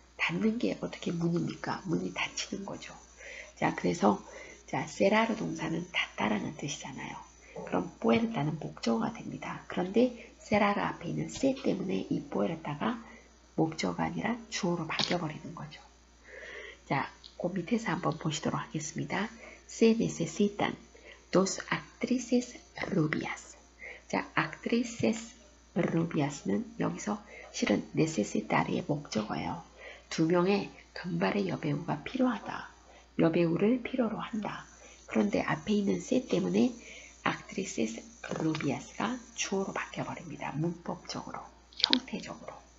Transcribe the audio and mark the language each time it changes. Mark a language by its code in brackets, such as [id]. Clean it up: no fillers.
[ko] 닫는 게 어떻게 문입니까? 문이 닫히는 거죠. 자, 그래서 자, 세라르 동사는 닫다라는 뜻이잖아요. 그럼 puerta는 목적어가 됩니다. 그런데 세라르 앞에 있는 세 때문에 이 puerta가 목적어가 아니라 주어로 바뀌어버리는 거죠. 자, 그 밑에서 한번 보시도록 하겠습니다. [es] Se necesitan dos actrices rubias. [ko] 자, actrices rubias는 여기서 실은 necesitar의 목적어예요. 두 명의 금발의 여배우가 필요하다. 여배우를 필요로 한다. 그런데 앞에 있는 se 때문에 actrices rubias가 주어로 바뀌어버립니다. 문법적으로, 형태적으로.